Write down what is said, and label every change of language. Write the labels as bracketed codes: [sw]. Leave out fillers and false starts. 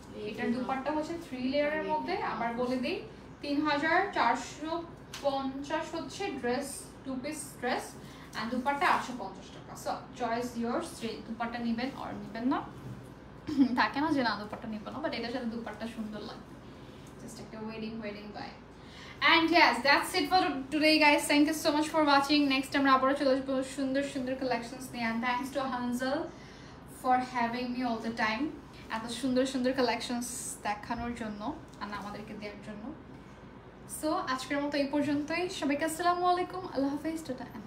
[bn] এটার দুপাট্টা হচ্ছে 3 লেয়ারের মধ্যে, আবার বলে দেই 3450 হচ্ছে dress, 2 piece dress, and dupatta 850 টাকা। [en] so choice yours, [bn] দুপাট্টা নেবেন আর নেবেন না, থাকে না যে না দুপাট্টা নিব না, বাট এটার সাথে দুপাট্টা সুন্দর লাগে, জাস্ট একটা wedding by. [en] And yes, that's it for today, guys. Thank you so much for watching. Next time [bn] আমরা চলে আসবো সুন্দর সুন্দর [en] collections [bn] নিয়ে, [en] and thanks to Hansel for having me all the time. [bn] এত সুন্দর সুন্দর collections দেখানোর জন্য আর আমাদেরকে দেওয়ার জন্য। সো আজকের মতো এই পর্যন্তই। সবাইকে আসসালামু আলাইকুম, আল্লাহ হাফেজ, টাটা।